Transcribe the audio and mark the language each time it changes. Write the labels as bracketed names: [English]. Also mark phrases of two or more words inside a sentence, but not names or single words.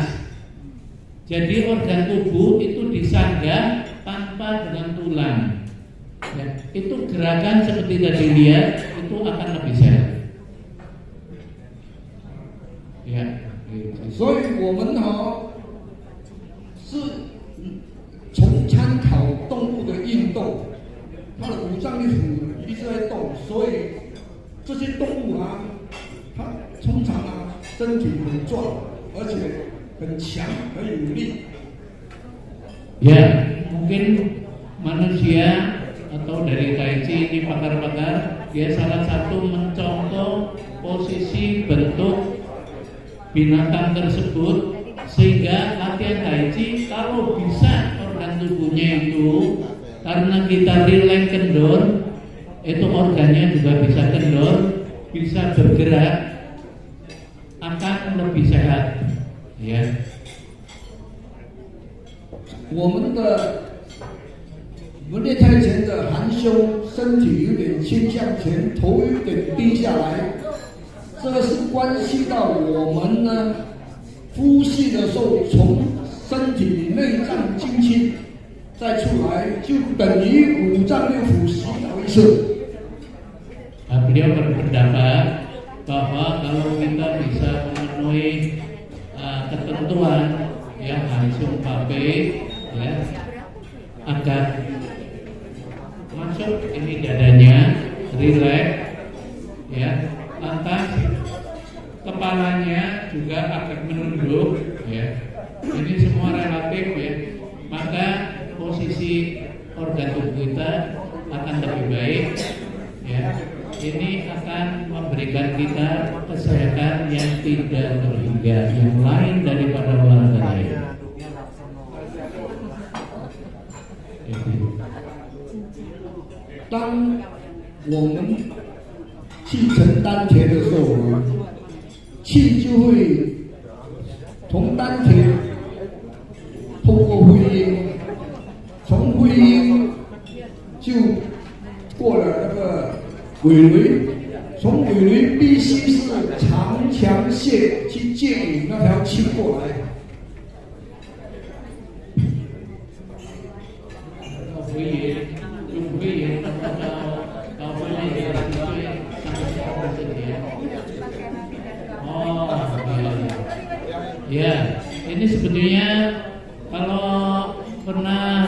[Indonesian] Jadi organ tubuh itu disanggah tanpa dengan tulang, ya, itu gerakan seperti tadi lihat itu akan lebih sehat. Ya, [Chinese] 所以我们是从参考动物的运动，它的五脏六腑一直在动，所以这些动物啊，它通常啊身体很壮，而且很强，很有力。 [Indonesian] Ya, mungkin manusia atau dari Tai Chi ini pakar-pakar, dia salah satu mencontoh posisi bentuk binatang tersebut, sehingga latihan Tai Chi kalau bisa organ tubuhnya itu, karena kita rileks kendor, itu organnya juga bisa kendor, bisa bergerak, akan lebih sehat, ya. [Chinese] 我们练太拳的含胸，身体有点倾向前，头有点低下来，这个是关系到我们呢呼吸的时候，从身体内脏精气再出来，就等于五脏六腑洗澡一次。 [Indonesian] Beliau berpendapat bahwa kalau kita bisa memenuhi ketentuan ya langsung pakai ya agar masuk ini dadanya rileks ya, lantas kepalanya juga akan menunduk ya, ini semua relatif ya, maka posisi organ tubuh kita akan lebih baik ya, ini akan memberikan kita kesehatan yang tidak terhingga, yang lain daripada olahraga lain. [Chinese] 当我们气沉丹田的时候呢，气就会从丹田通过会阴，从会阴就过了那个尾闾，从尾闾必须是长强泄去借引那条气过来。 [Indonesian] Ya, ini sebetulnya kalau pernah